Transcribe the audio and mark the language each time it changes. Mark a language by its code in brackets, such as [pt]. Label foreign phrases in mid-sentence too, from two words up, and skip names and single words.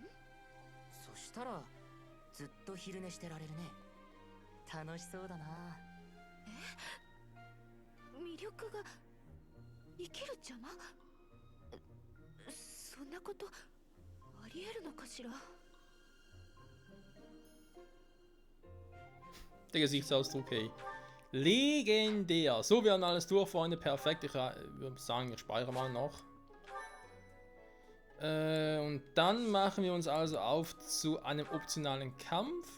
[ja] そしたらずっと昼寝してられるね。楽しそうだな。魅力が生きる邪魔？そんなことありえるのかしら？ [de] Der Gesichtsausdruck, hey. Legendär. So, wir haben alles durch, Freunde. Perfekt. Ich würde sagen, wir speichern mal noch. Und dann machen wir uns also auf zu einem optionalen Kampf.